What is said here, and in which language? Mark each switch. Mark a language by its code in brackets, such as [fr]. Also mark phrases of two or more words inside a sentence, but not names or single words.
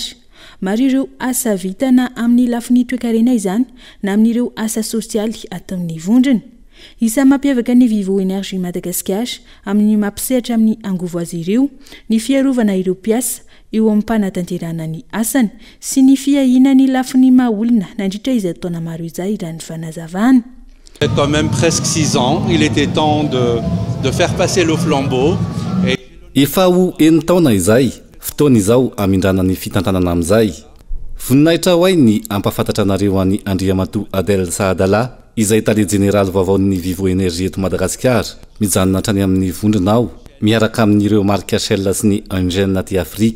[mg] Maro ireo asa vitana amin'ny lafiny toe-karena izany na amin'ireo asa sosialy ataon'ny vondrona. Isa mampiavaka ny Vivo Énergie Madagasikara amin'ny mampisehatra amin'ny angovo azy ireo ny fiarovana ireo mpiasa eo amin'ny mpanatanterahana ny asany sy ny fiahina ny lafiny mahaolona nandritra izay taona maro izay raha ny fanazavana. [fr] Quand même presque 6 ans, il était temps de faire passer le flambeau. [mg] Efa ho eny taona izay, fotoana izao amindrana ny fitantanana amin'izay. Voninahitra ho ay ny ampafantatra anareo any Andriamatoa Adèle Sadala, izay tale général vaovaon'ny Vivo Énergie eto Madagasikara, mijanona hatrany amin'ny vondronao, miaraka amin'ireo marika Shell sy ny Engen aty Afrika.